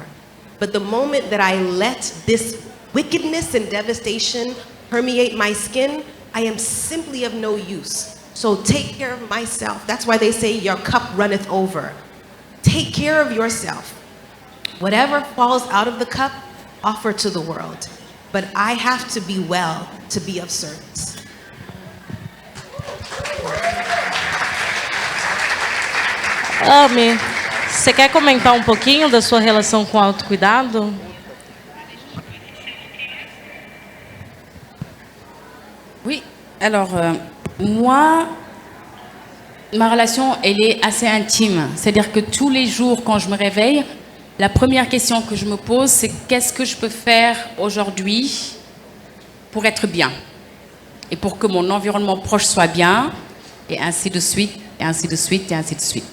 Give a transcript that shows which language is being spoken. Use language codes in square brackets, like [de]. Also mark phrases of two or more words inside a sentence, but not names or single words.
[en] But the moment that I let this wickedness and devastation permeate my skin, I am simply of no use. So take care of myself. That's why they say your cup runneth over. Take care of yourself. Whatever falls out of the cup, offer to the world. But I have to be well to be of service. [pt] Ami, você quer comentar um pouquinho da sua relação com o autocuidado? [fr] Oui, alors moi, ma relation, elle est assez intime. C'est-à-dire que tous les jours, quand je me réveille, la première question que je me pose, c'est qu'est-ce que je peux faire aujourd'hui pour être bien et pour que mon environnement proche soit bien, et ainsi de suite, et ainsi de suite, et ainsi de suite.